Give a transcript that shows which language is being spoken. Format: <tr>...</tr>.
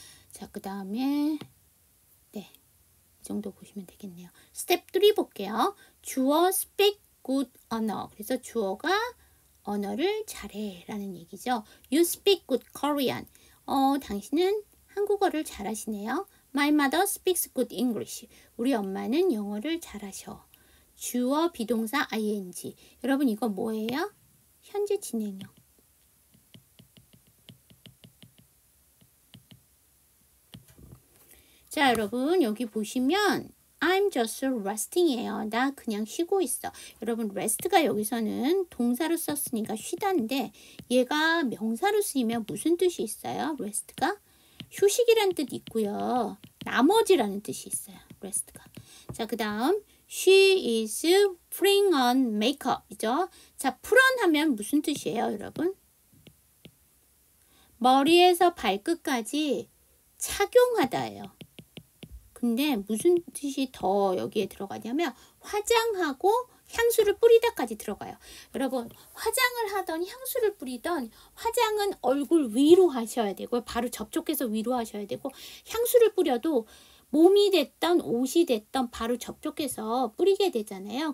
<ko>자, 그 다음에 네, 이 정도 보시면 되겠네요. 스텝 3 볼게요. 주어 speak good 언어. 그래서 주어가 언어를 잘해 라는 얘기죠.</ko> <en>You speak good Korean.</en> <ko>당신은 한국어를 잘하시네요.</ko> <en>My mother speaks good English.</en> <ko>우리 엄마는 영어를 잘하셔. 주어 비동사 ing. 여러분 이거 뭐예요? 현재 진행형. 자, 여러분 여기 보시면</ko> <en>I'm just resting</en> <ko>이에요. 나 그냥 쉬고 있어. 여러분 rest가 여기서는 동사로 썼으니까 쉬다인데 얘가 명사로 쓰이면 무슨 뜻이 있어요? rest가 휴식이란 뜻 있고요. 나머지라는 뜻이 있어요. rest가. 자, 그 다음</ko> <en>She is putting on makeup</en> <ko>이죠. 자, put on 하면 무슨 뜻이에요, 여러분? 머리에서 발끝까지 착용하다예요. 근데 무슨 뜻이 더 여기에 들어가냐면 화장하고 향수를 뿌리다까지 들어가요. 여러분 화장을 하던 향수를 뿌리던 화장은 얼굴 위로 하셔야 되고 바로 접촉해서 위로 하셔야 되고 향수를 뿌려도 몸이 됐던 옷이 됐던 바로 접촉해서 뿌리게 되잖아요.</ko>